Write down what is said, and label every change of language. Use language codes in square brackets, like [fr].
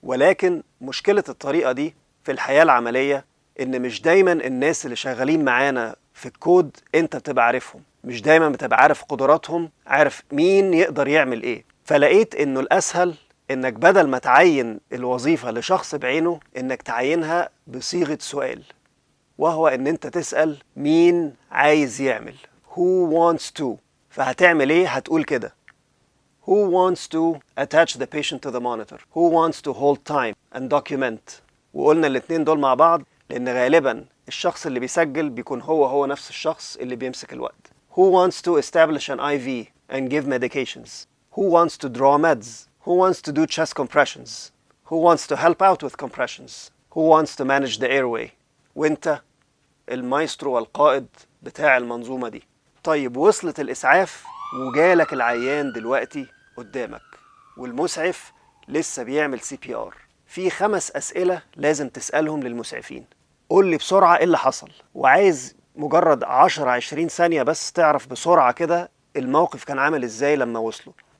[ar] ولكن مشكلة الطريقة دي في الحياة العملية ان مش دايما الناس اللي شغالين معانا في الكود انت بتبقى عارفهم، مش دايما بتبقى عارف قدراتهم، عارف مين يقدر يعمل ايه. فلقيت انه الاسهل انك بدل ما تعين الوظيفة لشخص بعينه، انك تعينها بصيغة سؤال، وهو ان انت تسأل مين عايز يعمل. [en] Who wants to. [ar] فهتعمل ايه؟ هتقول كده: [en] Who wants to attach the patient to the monitor? Who wants to hold time and document? [ar] وقلنا الاتنين دول مع بعض لان غالبا الشخص اللي بيسجل بيكون هو نفس الشخص اللي بيمسك الوقت. [en] Who wants to establish an IV and give medications? Who wants to draw meds? Who wants to do chest compressions? Who wants to help out with compressions? Who wants to manage the airway? [ar] وانت المايسترو والقائد بتاع المنظومة دي. طيب، وصلت الإسعاف وجالك العيان دلوقتي قدامك، والمسعف لسه بيعمل سي بي ار. في 5 أسئلة لازم تسألهم للمسعفين. قول لي بسرعة ايه اللي حصل، وعايز مجرد 10-20 ثانية بس تعرف بسرعة كده الموقف كان عامل ازاي لما وصلوا.